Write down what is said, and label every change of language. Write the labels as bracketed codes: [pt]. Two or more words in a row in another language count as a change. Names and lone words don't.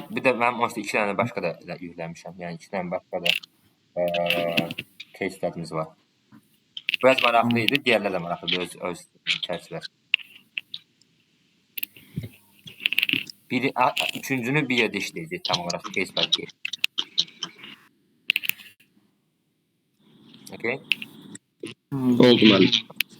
[az] Bir də mənim onsuz 2 dənə başqa da yükləmişəm. Yəni 2 dənə başqa da [en] case study'miz [az] var. Biraz maraqlı idi, digərlər də maraqlıdır öz çərçivəsi. Üçüncünü bir yerdə işləyəcək tam olaraq [en] case by case. [az] Okay? Oldu müəllim.